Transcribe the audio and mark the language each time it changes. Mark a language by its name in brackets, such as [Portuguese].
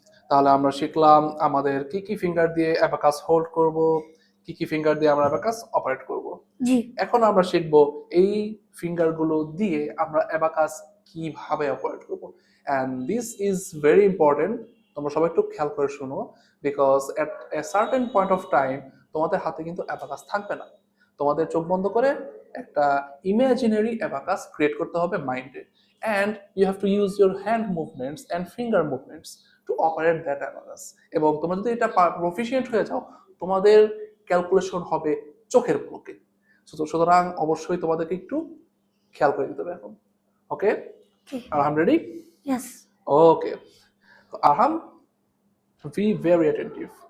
[Bangla] তাহলে আমরা শিখলাম আমাদের কি কি ফিঙ্গার দিয়ে অ্যাবাকাস হোল্ড করব, কি কি ফিঙ্গার দিয়ে আমরা অ্যাবাকাস অপারেট করব। জি এখন আমরা শিখব এই ফিঙ্গার গুলো দিয়ে আমরা অ্যাবাকাস কিভাবে অপারেট করব। [English] and this is very important, [Bangla] তোমরা সবাই একটু খেয়াল করে শোনো, [English] because at a certain point of time [Bangla] তোমাদের হাতে কিন্তু অ্যাবাকাস থাকবে না। তোমাদের চোখ বন্ধ করে একটা ইমাজিনারি অ্যাবাকাস ক্রিয়েট করতে হবে মাইন্ডে, [English] and you have to use your hand movements and finger movements to operate that abacus. [Bangla] এবং তোমরা যদি এটা প্রফিশিয়েন্ট হয়ে যাও, তোমাদের ক্যালকুলেশন হবে চোখের পলকে। সুতরাং অবশ্যই তোমাদেরকে একটু খেয়াল করে দিতে হবে এখন। ওকে, আরহাম ready? [English] Yes. Okay, Arham be very attentive.